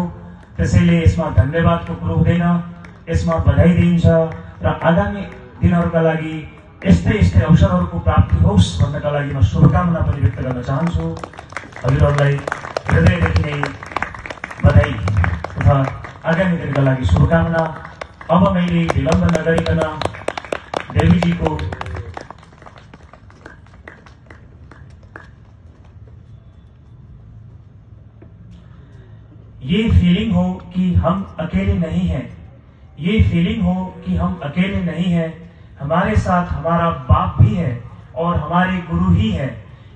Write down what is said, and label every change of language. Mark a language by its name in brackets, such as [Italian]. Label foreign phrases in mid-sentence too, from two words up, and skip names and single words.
[Nepali] त्यसैले यसमा धन्यवादको कुरो हुँदैन, यसमा बधाई दिइन्छ र आगामी दिनहरूका लागि यस्तै अवसरहरूको प्राप्ति होस् भन्नका लागि म शुभकामना पनि व्यक्त गर्न चाहन्छु। हजुरहरूलाई हृदयदेखि नै बधाई तथा आगामी दिनका लागि शुभकामना। अब मैले विलम्ब नगरिकन देवीजीको [Hindi] ये फीलिंग हो कि हम अकेले नहीं हैं, ये फीलिंग हो कि हम अकेले नहीं हैं, हमारे साथ हमारा बाप भी है और हमारे गुरु ही है।